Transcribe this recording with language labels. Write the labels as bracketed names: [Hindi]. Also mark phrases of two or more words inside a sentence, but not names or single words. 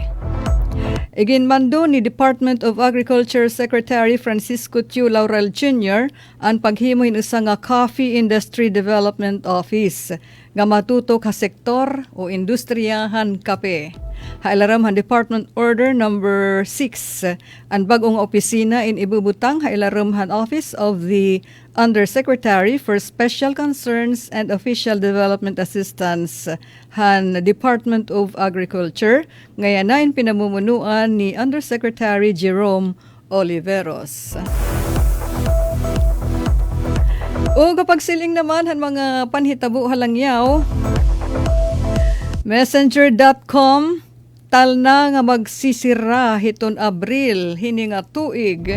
[Waray] Iginmando ni Department of Agriculture Secretary Francisco Tiu Laurel Jr. ang paghimo hinusa nga Coffee Industry Development Office nga matutok ha sektor o industriyahan kape. Hailaram han Department Order number 6 ang bagong opisina in ibubutang hailaram han Office of the Undersecretary for Special Concerns and Official Development Assistance han Department of Agriculture ngayanain pinamumunuan ni Undersecretary Jerome Oliveros. O kapag siling naman han mga panhitabo halangyaw, Messenger.com talna nga magsisira hiton Abril hini nga tuig.